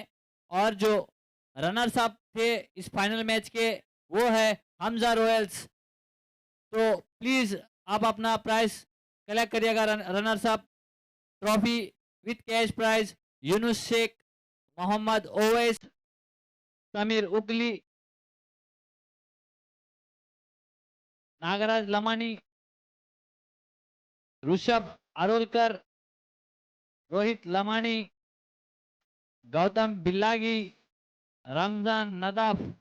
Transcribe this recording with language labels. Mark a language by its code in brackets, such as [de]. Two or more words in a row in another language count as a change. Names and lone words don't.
[hi] और जो [en] runners up [hi] थे इस फाइनल मैच के वो है हमजा रॉयल्स। तो प्लीज आप अपना [en] prize collect [hi] करिएगा। [en] runners up trophy with cash prize [hi] यूनुस शेख, मोहम्मद ओवैस, समीर उगली, नागराज लमानी, ऋषभ आरोलकर, रोहित लमानी, गौतम बिल्लागी, रमजान नदाफ,